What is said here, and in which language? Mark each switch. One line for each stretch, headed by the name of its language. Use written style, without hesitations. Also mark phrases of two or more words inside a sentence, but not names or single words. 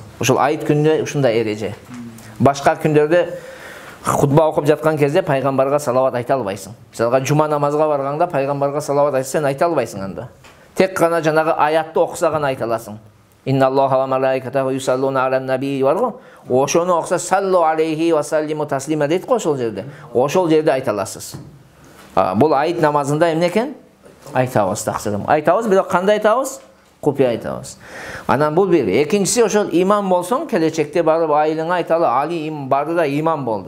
Kyrgyz: Ошол айт күнүндө ушундай эреже. Башка күндөрдө хутба окуп жаткан кезде пайгамбарга салават айта албайсың. Мисалга жума намазга барганда пайгамбарга салават айтсаң айта албайсың анда. Тек гана жанагы аятты окуса гана айта аласың.
Arabic: إن الله وملائكته يصلون على النبي
Kyrgyz: бар го. Ошону окуса
Arabic: صلوا عليه وسلموا تسليما
Kyrgyz: дейт го ошол жерде. Ошол жерде айта аласыз. Бул айт намазында эмне экен? Айтабыз таксырым. Айтабыз, бирок кандай айтабыз? Купия айтабыз. Анан бул бир. Экинчиси ошол имам болсоң, келечекте барып айылыңа айталы, али имам барды да имам болду.